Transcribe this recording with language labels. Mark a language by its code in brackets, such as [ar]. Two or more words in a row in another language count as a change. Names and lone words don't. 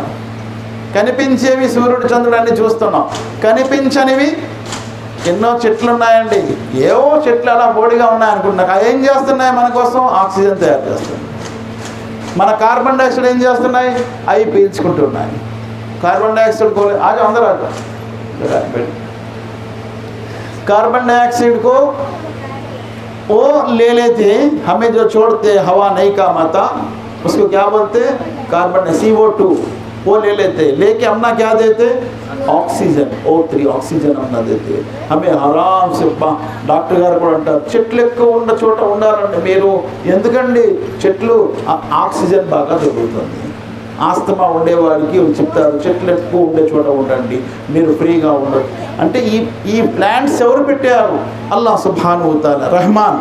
[te] కనిపించేవి సూర్యుడు చంద్రుడు అన్ని చూస్తున్నాం, కనిపించనివి ఎన్నో చెట్లు ఉన్నాయండి. ఏవో చెట్లు అలా బోడిగా ఉన్నాయనుకుంటున్నాం, అవి ఏం చేస్తున్నాయి? మన కోసం ఆక్సిజన్ తయారు చేస్తున్నాయి. మన [en] carbon dioxide [te] ఏం చేస్తున్నాయి? అవి పీల్చుకుంటున్నాయి. [en] carbon dioxide [hi] को आज अंदर आता, [en] carbon dioxide [hi] को वो ले लेते, हमें जो छोड़ते हवा नहीं काम आता, उसको क्या बोलते? कार्बन CO2 वो ले लेते, लेके अपना क्या देते? [te] ఆక్సిజన్, O3 ఆక్సిజన్ అన్న [hi] देते. हमे आराम से [te] డాక్టర్ గారు కూడా అంటారు చెట్లు ఎక్కువ ఉన్న చోట ఉండాలండి మీరు. ఎందుకండి? చెట్లు ఆక్సిజన్ బాగా దొరుకుతుంది. ఆస్తమా ఉండేవాడికి చెప్తారు చెట్లు ఎక్కువ ఉండే చోట ఉండండి, మీరు ఫ్రీగా ఉండదు అంటే. ఈ ప్లాంట్స్ ఎవరు పెట్టారు? [ar] الله سبحانه وتعالى, [te] రెహమాన్.